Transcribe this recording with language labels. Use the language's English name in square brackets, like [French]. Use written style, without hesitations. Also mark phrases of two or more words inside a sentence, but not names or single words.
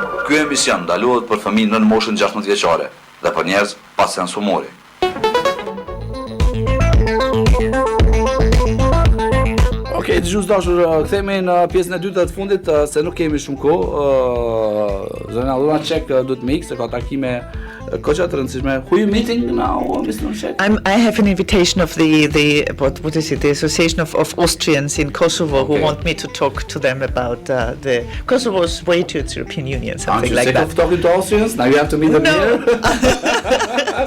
[Albanian] Ky emision ndalohet për fëmijë nën moshën 16 vjeçare dhe për njerëz pa sens humori. Okej, dëgjues dashur, kthehemi në pjesën e dytë të fundit se nuk kemi shumë kohë. Zona Lunacek duhet me ikë se ka takime koqa të rëndësishme. [English] Who are you meeting now, Ms. Lunacek? I have an invitation of the what is it? The Association of Austrians in Kosovo who want me to talk to them about the Kosovo's way to its European Union, something like that. Aren't you sick of talking to Austrians? Now you have to meet them here.